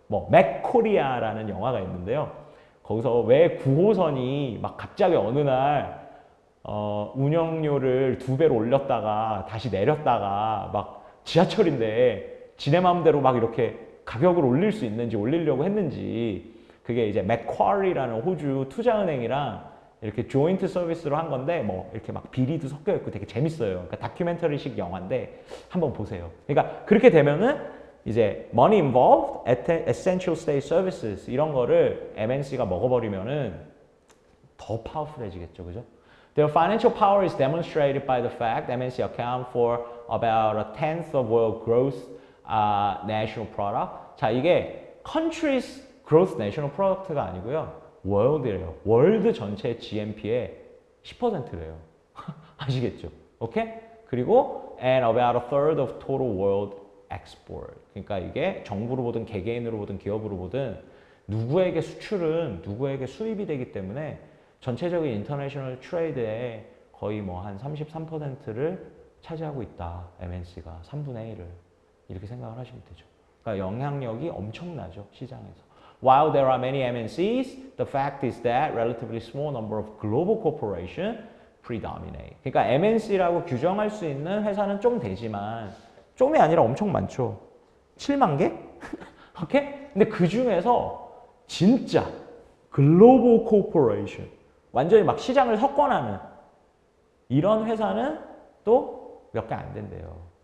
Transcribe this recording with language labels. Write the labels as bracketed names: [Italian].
[Korean] 맥코리아라는 영화가 있는데요. 거기서 왜 9호선이 막 갑자기 어느 날 운영료를 2배로 올렸다가 다시 내렸다가 막 지하철인데 지네 마음대로 막 이렇게 가격을 올릴 수 있는지 올리려고 했는지 그게 이제 맥쿼리라는 호주 투자은행이랑 이렇게 조인트 서비스로 한 건데 이렇게 막 비리도 섞여 있고 되게 재밌어요. 그러니까 다큐멘터리식 영화인데 한번 보세요. 그러니까 그렇게 되면은 이제 [English] money involved, essential state services [Korean] 이런 거를 MNC가 먹어버리면은 더 파워풀해지겠죠, 그죠? [English] Their financial power is demonstrated by the fact MNC account for about a tenth of world gross national product. [Korean] 자, 이게 [English] countries gross national product [Korean] 가 아니고요, world래요. 월드 전체 GNP의 10%래요. 아시겠죠? 오케이? 그리고 [English] and about a third of total world export. [Korean] 그러니까 이게 정부로 보든 개개인으로 보든 기업으로 보든 누구에게 수출은 누구에게 수입이 되기 때문에 전체적인 인터내셔널 트레이드의 거의 한 33%를 차지하고 있다. MNC가 3분의 1을 이렇게 생각을 하시면 되죠. 그러니까 영향력이 엄청나죠, 시장에서. [English] While there are many MNCs, the fact is that relatively small number of global corporations predominate. [Korean] 그러니까 MNC라고 규정할 수 있는 회사는 좀 되지만 좀이 아니라 엄청 많죠. 7만 개? 오케이? 근데 그 중에서 진짜 글로벌 코퍼레이션 완전히 막 시장을 석권하는 이런 회사는 또 몇 개 안 된대요.